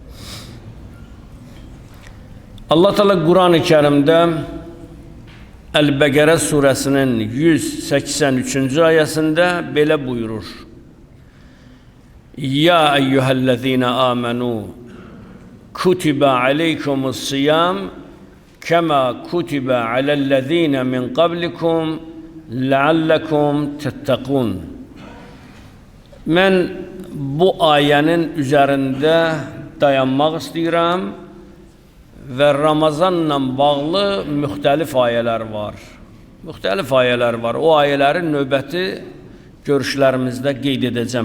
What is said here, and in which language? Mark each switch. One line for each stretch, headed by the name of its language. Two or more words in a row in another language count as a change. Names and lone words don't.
Azerbaijani: Allah Teala Quran-ı Kərimdə Əl-Bəqərə surəsinin 183-cü ayəsində belə buyurur.
Arabic: يا أيها الذين آمنوا كتب عليكم الصيام كما كتب على الذين من قبلكم لَعَلَّكُمْ تَتَّقُونَ.
Azerbaijani: Mən bu ayənin üzərində dayanmaq istəyirəm və Ramazanla bağlı müxtəlif ayələr var. O ayələrin növbəti görüşlərimizdə qeyd edəcəm.